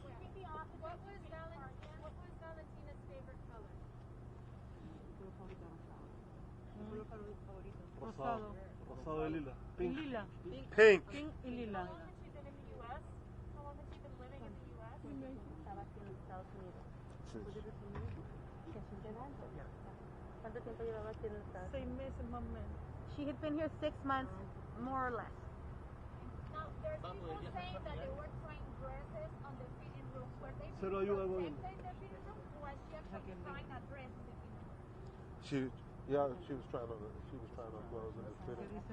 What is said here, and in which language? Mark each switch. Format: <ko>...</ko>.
<en>What was Valentina's favorite color?</en> <es>Rosado. Rosado y lila. Pink. Lila.</es> <en>Pink.</en> <es>Pink y lila.</es> <en>How long has she been in the U.S.? How long has she been living in the U.S.?</en> <es>Estaba aquí en los Estados Unidos. ¿Cuánto tiempo llevaba aquí en los Estados 6 meses más o menos.</es> <en>She had been here 6 months, more or less. Now, there's people saying that they were trying dresses on the fitting room. Were they</en> <es>Se lo ayuda al</es> <en>protected in the fitting room? Or was she actually trying a dress in the fitting room? She was trying on clothes in the fitting.</en>